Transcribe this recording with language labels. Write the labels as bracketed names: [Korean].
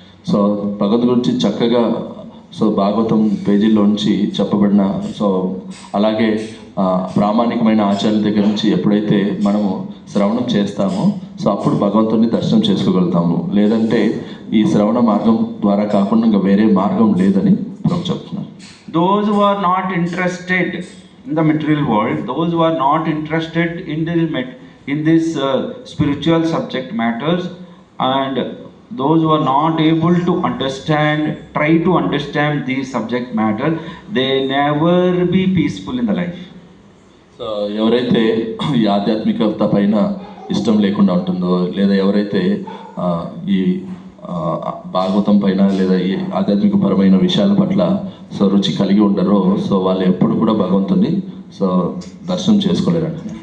[Telugu] So భగవంతుని గురించి చక్కగా సో భాగవతం పేజీల్లోంచి చెప్పబడిన సో అలాగే ప్రామాణికమైన ఆచార్యుల దగ్గర నుంచి ఎప్పుడైతే మనము శ్రవణం చేస్తామో సో అప్పుడు భగవంతుని దర్శనం చేసుకోగలుగుతాము. లేదంటే ఈ శ్రవణ మార్గం ద్వారా కాకుండా ఇంకా వేరే మార్గం లేదని ప్రభు చెప్తున్నారు. [English] Those who are not interested in the material world, those who are not interested in this spiritual subject matters, and those who are not able to understand, try to understand these subject matters, they never be peaceful in the life. [Telugu] So ఎవరైతే ఈ ఆధ్యాత్మికత పైన ఇష్టం లేకుండా ఉంటుందో లేదా ఎవరైతే ఈ భాగవతం పైన లేదా ఈ ఆధ్యాత్మికపరమైన విషయాల పట్ల సో రుచి కలిగి ఉండరో సో వాళ్ళు ఎప్పుడు కూడా భగవంతుని సో దర్శనం చేసుకోలేరండి.